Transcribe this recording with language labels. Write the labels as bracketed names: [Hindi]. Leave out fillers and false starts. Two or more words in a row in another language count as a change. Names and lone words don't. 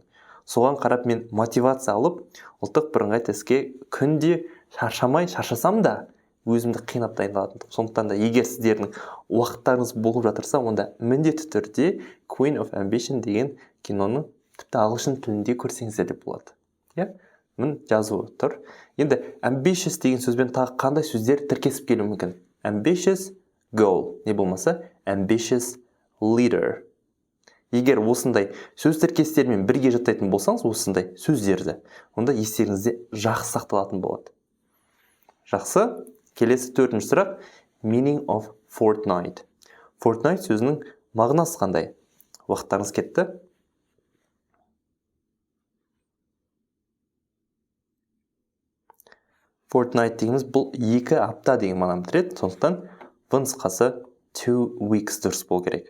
[Kazakh] Соған қарап мен мотивация алып, ұлттық бірыңғай тестке күнде шаршасам да өзімді қинап дайындалатын. Сондықтан да егер сіздердің уақыттарыңыз болып жатырса, онда міндетті түрде Queen of Ambition деген киноны тіпті ағылшын тілінде көрсеңіздер деп болады. Иә? Мін жазуы тұр. Енді ambitious деген сөзбен тағы қандай сөздер тіркесіп келуі мүмкін? [English] Ambitious goal, [Kazakh] не болмаса [English] ambitious leader. [Kazakh] Егер осындай сөз тіркестермен бірге жаттайтын болсаңыз, осындай сөздерді, онда естеріңізде жақсы сақталатын болады. Жақсы. Келесі 4-ші сұрақ. [English] Meaning of fortnight. [Kazakh] Fortnight сөзінің мағынасы қандай? Уақыттарыңыз кетті. Fortnight дегеніміз бұл 2 апта деген мағынаны білдіреді. Сондықтан в нұсқасы 2 weeks дұрыс болу керек.